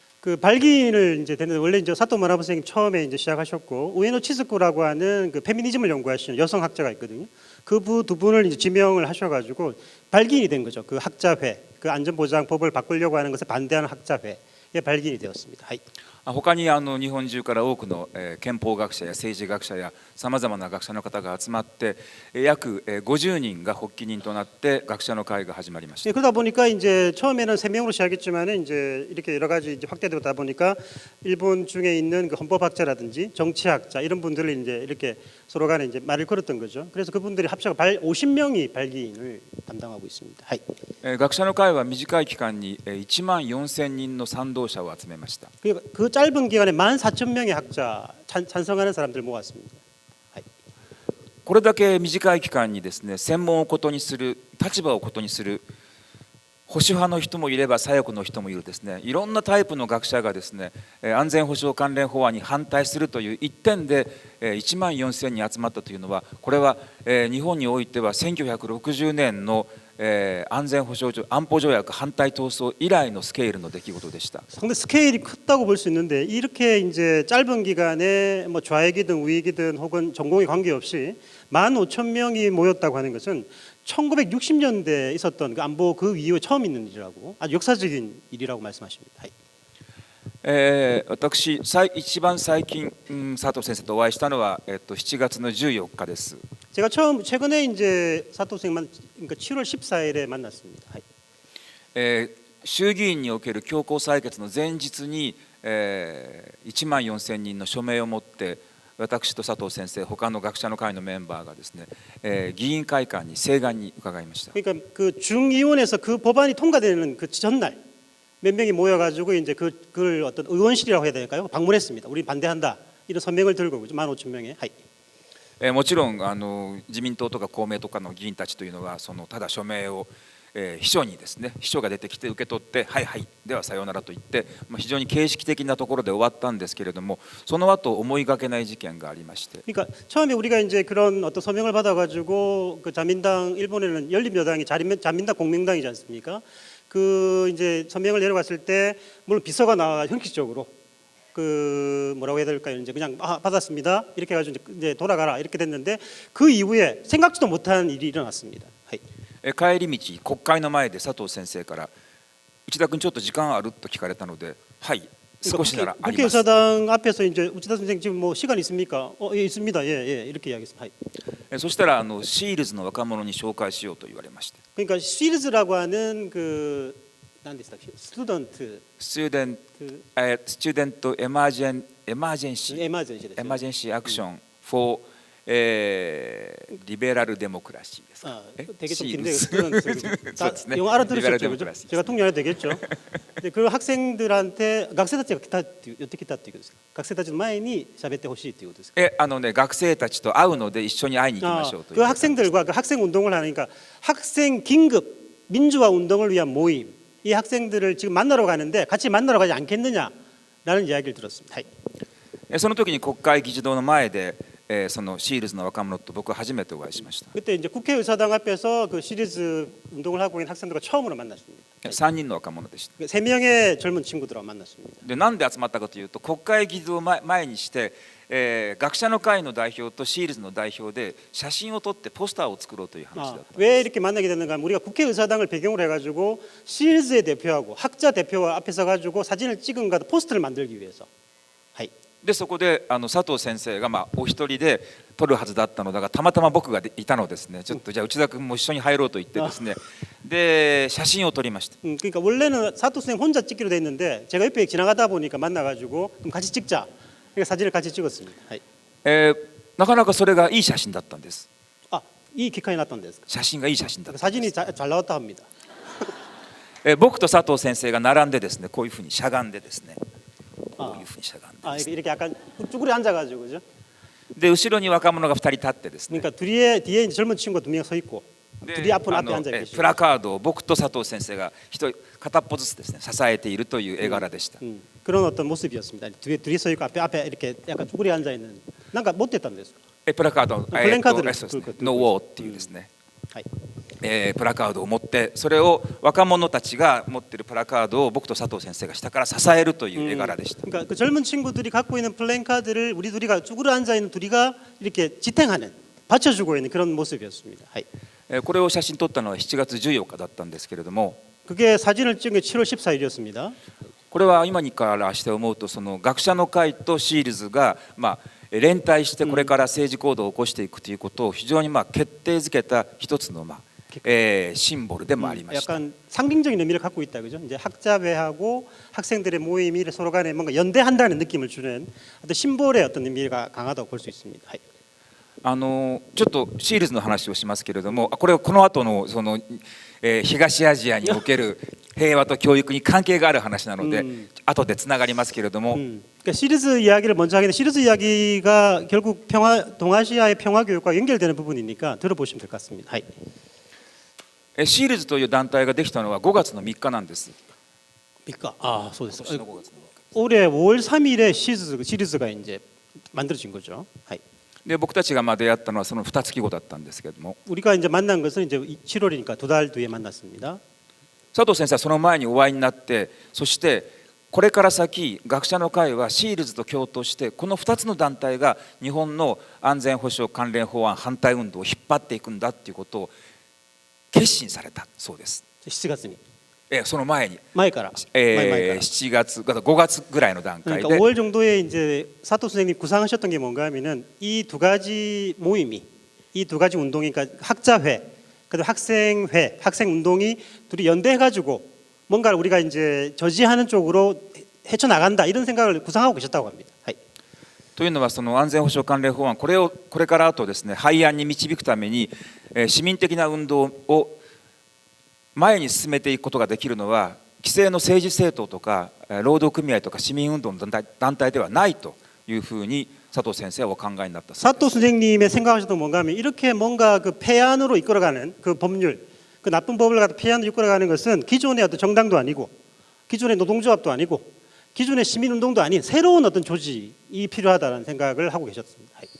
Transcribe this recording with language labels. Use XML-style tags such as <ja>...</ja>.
<ko>그 발기인을 이제 됐는데 원래 이제 사토 마나부 선생님 처음에 이제 시작하셨고 우에노 치즈코라고 하는 그 페미니즘을 연구하시는 여성 학자가 있거든요. 그 두 분을 이제 지명을 하셔가지고 발기인이 된 거죠. 그 학자회, 그 안전보장법을 바꾸려고 하는 것에 반대하는 학자회에 발기인이 되었습니다.</ko> <ja>他に日本中から多くの憲法学者や政治学者やさまざまな学者の方が集まって約50人が発起人となって学者の会が始まりました。</ja> <ko>그러다 보니까 이제 처음에는 3명으로 시작했지만은 이제 이렇게 여러 가지 이제 확대되다 보니까 일본 중에 있는 그 헌법학자라든지 정치학자 이런 분들을 이제 이렇게 서로 간에 이제 말을 걸었던 거죠. 그래서 그분들이 합쳐서 50명이 발기인을 담당하고 있습니다.</ko> <ja>はい。学者の会は短い期間に1万4000人の賛同者を集めました。</ja> <ko>그 짧은 기간에 14,000명의 학자 찬성하는 사람들 모았습니다.</ko> <ja>はい。これだけ短い期間にですね、専門をことにする、立場をことにする保守派の人もいれば左翼の人もいるですね、いろんなタイプの学者がですね、安全保障関連法案に反対するという一点で1万4000人集まったというのは、これは日本においては1960年の安全保障上安保条約反対闘争以来のスケールの出来事でした。</ja> <ko>상당히 스케일이 컸다고 볼 수 있는데 이렇게 이제 짧은 기간에 뭐 좌익이든 우익이든 혹은 전공에 관계없이 15,000명이 모였다고 하는 것은 1960년대에 있었던 그 안보 그 이후에 처음 있는 일이라고 아주 역사적인 일이라고 말씀하십니다.</ko> <ja>はい。私一番最近、佐藤先生とお会いしたのは、7月の14日です。</ja> <ko>제가 최근에 이제 사토 선생님 그러니까 7월 14일에 만났습니다.</ko> <ja>はい。衆議院における強行採決の前日に、1万4000人の署名を持って私と佐藤先生他の学者の会のメンバーがですね、議員会館に請願に伺いました。</ja> <ko>그러니까 그 중의원에서 그 법안이 통과되는 그 전날 몇 명이 모여가지고 이제 그걸 어떤 의원실이라고 해야 될까요? 방문했습니다. 우리 반대한다 이런 서명을 들고 15,000명의.</ko> <ja>はい。もちろん自民党とか公明とかの議員たちというのはただ署名を秘書にですね、秘書が出てきて受け取ってはいはいではさようならと言って、非常に形式的なところで終わったんですけれども、その後思いがけない事件がありまして。</ja> <ko>그러니까 처음에 우리가 이제 그런 어떤 서명을 받아가지고 그 자민당 일본에는 열린여당이 자민당 공명당이지 않습니까? 그 이제 서명을 내려갔을 때 물론 비서가 나와 형식적으로 그 뭐라고 해야 될까요? 이제 그냥 받았습니다 이렇게 해가지고 이제 돌아가라 이렇게 됐는데 그 이후에 생각지도 못한 일이 일어났습니다.</ko> <ja>はい。帰り道国会の前で佐藤先生から内田君ちょっと時間あると聞かれたので、はい少しならあります。</ja> <ko>국회의사당 앞에서 이제 우치다 선생 지금 뭐 시간 있습니까? 예 있습니다. 예 이렇게 이야기했습니다.</ko> <ja>そしたらシールズの若者に紹介しようと言われまして。</ja> <ko>그러니까 시리즈라고 하는 그 난데스다 스튜던트</ko> <en>스튜던트エマージェンシーアクション for 리베랄 데모크라시ですか。</en> <ko>되게 좀 긴데 스튜던트 영어 알아들으셨죠? 그죠? 제가 통역해도 되겠죠? 근데 그 학생들한테</ko> <ja>学生たちが来たって寄ってきたっていうことですか。学生たちの前に喋ってほしいということですか。学生たちと会うので一緒に会いに行きましょうという。</ja> <ko>그 학생들과 그 학생 운동을 하니까 학생 긴급 민주화 운동을 위한 모임 이 학생들을 지금 만나러 가는데 같이 만나러 가지 않겠느냐라는 이야기를 들었습니다.</ko> <ja>はい。その時に国会議事堂の前でそのシールズの若者と僕は初めてお会いしました。</ja> <ko>그때 이제 국회의사당 앞에서 그 시리즈 운동을 하고 있는 학생들과 처음으로 만났습니다.</ko> <ja>3人の若者でした。</ja> <ko>3명의 젊은 친구들과 만났습니다.</ko> <ja>でなんで集まったかというと、国会議事堂を前にして、学者の会の代表とシールズの代表で写真を撮ってポスターを作ろうという話だった。</ja> <ko>왜 이렇게 만나게 됐는가 하면 우리가 국회의사당을 배경으로 해가지고 시리즈의 대표하고 학자 대표와 앞에 서가지고 사진을 찍은가 포스터를 만들기 위해서.</ko> <ja>はい。でそこで佐藤先生がお一人で撮るはずだったのだが、たまたま僕がいたのですね。ちょっとじゃあ内田君も一緒に入ろうと言ってですね。で写真を撮りました。</ja> <ko>그러니까 원래는 사토 선생 혼자 찍기로 돼 있는데 제가 옆에 지나가다 보니까 만나가지고 그럼 같이 찍자. 그러니까 사진을 같이 찍었습니다.</ko> <ja>なかなかそれがいい写真だったんです。</ja> <ko>이 기간이 났던 데서</ko> <ja>写真がいい写真だった。</ja> <ko>사진이 잘 나왔다 합니다.</ko> <ja>僕と佐藤先生が並んでですね、こういうふうにしゃがんでですね。こういうふうにしゃがんでですね。</ja> <ko>이렇게 약간 쭈그려 앉아가지고 그죠?</ko> <ja>で後ろに若者が2人立ってですね。</ja> <ko>그러니까 뒤에 이제 젊은 친구가 2명 서 있고 둘이 앞에 앉아 계시고</ko> <ja>プラカードを僕と佐藤先生が片っぽずつですね支えているという絵柄でした。</ja> <ko>그런 어떤 모습이었습니다. 둘이 서 있고 앞에 이렇게 약간 쭈그려 앉아 있는. 뭔가 못됐다는 데서.</ko> <ja>プラカードノーウォーっていうですね。プラカードを持って、それを若者たちが持っているプラカードを僕と佐藤先生が下から支えるという絵柄でした。</ja> <ko>그러니까 그 젊은 친구들이 갖고 있는 플랜카드를 우리 둘이가 쭈그려 앉아 있는 둘이가 이렇게 지탱하는, 받쳐주고 있는 그런 모습이었습니다.</ko> <ja>これを写真撮ったのは7月14日だったんですけれども、</ja> <ko>그게 사진을 찍은 게 7월 14일이었습니다.</ko> <ja>これは今にからして思うとその学者の会とシールズが連帯してこれから政治行動を起こしていくということを非常に決定づけた一つのシンボルでもありました。</ja> <ko>약간 상징적인 의미를 갖고 있다, 그죠? 이제 학자회하고 학생들의 모임이 서로 간에 뭔가 연대한다는 느낌을 주는 어떤 심볼의 어떤 의미가 강하다고 볼 수 있습니다.</ko> <ja>ちょっとシールズの話をしますけれども、これはこの後のその、東アジアにおける平和と教育に関係がある話なので、後でつながりますけれども、</ja> <ko>그러니까 시리즈 이야기를 먼저 하겠는데 시리즈 이야기가 결국 동아시아의 평화 교육과 연결되는 부분이니까 들어보시면 될 것 같습니다.</ko> <ja>シールズという団体ができたのは5月の3日なんです。</ja> <ko>그러니까 아,</ko> <ja>そうです。今年の5月の3日。</ja> <ko>올해 5월 3일에 시리즈가 이제 만들어진 거죠.</ko> <ja>で僕たちが出会ったのはその2月後だったんですけれども、</ja> <ko>우리가 이제 만난 것은 이제 7월이니까 2달 뒤에 만났습니다.</ko> <ja>佐藤先生はその前にお会いになって、そしてこれから先学者の会はシールズと共闘してこの2つの団体が日本の安全保障関連法案反対運動を引っ張っていくんだということを決心されたそうです。 7月にその前に前から 7月5月ぐらいの段階</ja> <ko>그러니까</ko> <ja>で</ja> <ko>5월 정도에 이제 사토 선생님 구상하셨던 게 뭔가 하면은 이 두 가지 모임이 이 두 가지 운동이 그러니까 학자회 그리고 학생회 학생 운동이 둘이 연대해 가지고 뭔가를 우리가 이제 저지하는 쪽으로 헤쳐 나간다 이런 생각을 구상하고 계셨다고 합니다.</ko> <ja>というのはその安全保障関連法案これからあとですね廃案に導くために市民的な運動を前に進めていくことができるのは既成の政治政党とか労働組合とか市民運動の団体ではないというふうに佐藤先生はお考えになったそうです。</ja> <ko>사토 선생님의 생각하셨던 뭔가 하면 이렇게 뭔가 그 폐안으로 이끌어가는 그 법률 그 나쁜 법을 갖다 폐안으로 이끌어가는 것은 기존의 어떤 정당도 아니고 기존의 노동조합도 아니고 기존의 시민운동도 아닌 새로운 어떤 조직이 필요하다는 생각을 하고 계셨습니다.</ko>